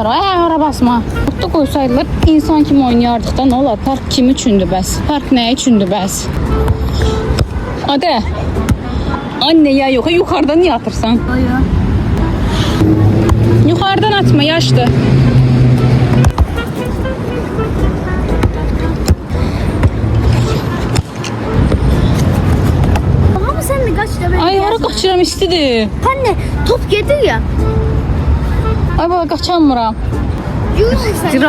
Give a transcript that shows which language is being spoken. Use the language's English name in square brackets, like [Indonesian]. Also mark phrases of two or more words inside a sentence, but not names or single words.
[Azerbaijani] Ay ara basma. Otda qoysaydılar insan kimi oynayardıq da nə olar? Park kim üçündür bəs? Park nə üçündür bəs? Adə. Anne ya yox, yuxarıdan niyə atırsan? Aya. Yuxarıdan atma, yaşdır. [Turkish] Ama sen de kaç da [Azerbaijani] Ay hara qaçıram istidir. [Turkish] Anne top gelir ya. [Azerbaijani] Ay baba qaçamıram. [Turkish] Yürü sen.